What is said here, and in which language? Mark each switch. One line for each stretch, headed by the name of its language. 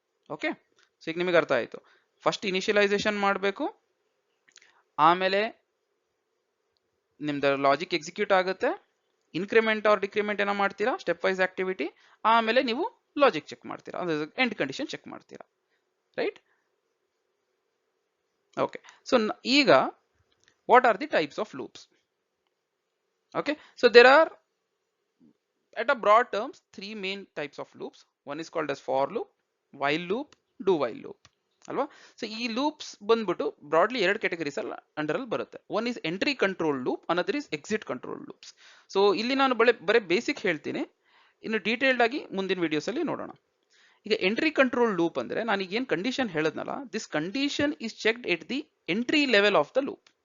Kannada: Okay, so ಈಗ ನಿಮಗೆ ಅರ್ಥ ಆಯ್ತು. ಫಸ್ಟ್ ಇನಿಷಿಯಲೈಸೇಷನ್ ಮಾಡಬೇಕು, ಆಮೇಲೆ ನಿಮ್ದು ಲಾಜಿಕ್ ಎಕ್ಸಿಕ್ಯೂಟ್ ಆಗುತ್ತೆ, ಇನ್ಕ್ರಿಮೆಂಟ್ ಆರ್ ಡಿಕ್ರಿಮೆಂಟ್ ಏನೋ ಮಾಡ್ತೀರಾ, ಸ್ಟೆಪ್ ವೈಸ್ ಆಕ್ಟಿವಿಟಿ, ಆಮೇಲೆ ನೀವು ಲಾಜಿಕ್ ಚೆಕ್ ಮಾಡ್ತೀರಾ, ಎಂಡ್ ಕಂಡೀಷನ್ ಚೆಕ್ ಮಾಡ್ತೀರಾ, ರೈಟ್?
English: Okay, so ಈಗ what are the types of loops? Okay, so there are, at a broad terms, three main types of loops. One is called as for loop, while loop, do while loop ಅಲ್ವಾ.
Kannada: So ಈ loops ಬಂದ್ಬಿಟ್ಟು broadly ಎರಡು categories under ಅಲ್ಲಿ ಬರುತ್ತೆ.
English: One is entry control loop, another is exit control loops.
Kannada: So ಇಲ್ಲಿ ನಾನು ಬರೀ basic ಹೇಳ್ತೀನಿ, ಇನ್ನು ಡೀಟೇಲ್ಡ್ ಆಗಿ ಮುಂದಿನ ವಿಡಿಯೋಸ್ ಅಲ್ಲಿ ನೋಡೋಣ. ಈಗ ಎಂಟ್ರಿ ಕಂಟ್ರೋಲ್ ಲೂಪ್ ಅಂದ್ರೆ ನಾನು ಈಗ ಏನ್ condition ಹೇಳದ್ನಲ್ಲ,
English: This condition is checked at the entry level of the loop.